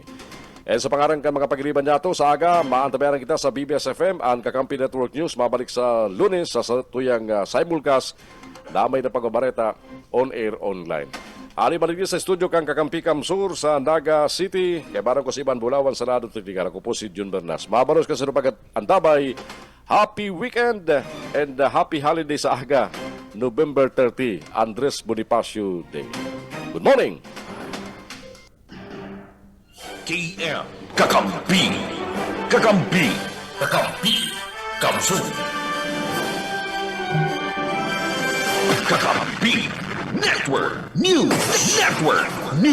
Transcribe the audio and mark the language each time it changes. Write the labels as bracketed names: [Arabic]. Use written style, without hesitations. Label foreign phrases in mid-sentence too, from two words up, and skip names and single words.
[Bikol] Sa pangarang ka mga pagiriban nato, sa aga, maantabayaran kita sa BBS FM, ang Kakampi Network News, mabalik sa Lunes, sa tuyang simulcast, damay na pagbabareta, [English] on-air, online. [Bikol] Ali maligid sa studio kang Kakampi Kamsur sa Naga City, kay barang ko si Iban Bulawan sa Lado Titigan. Ako po si Jun Bernas. Mabalos ka sa pag-antabay. [English] Happy weekend and happy holiday [Bikol] sa aga, [English] November 30, Andres Bonifacio Day. Good morning! [Bikol] KM Kakampi. Kakampi. Kakampi. Kamsu. Kakampi Network News.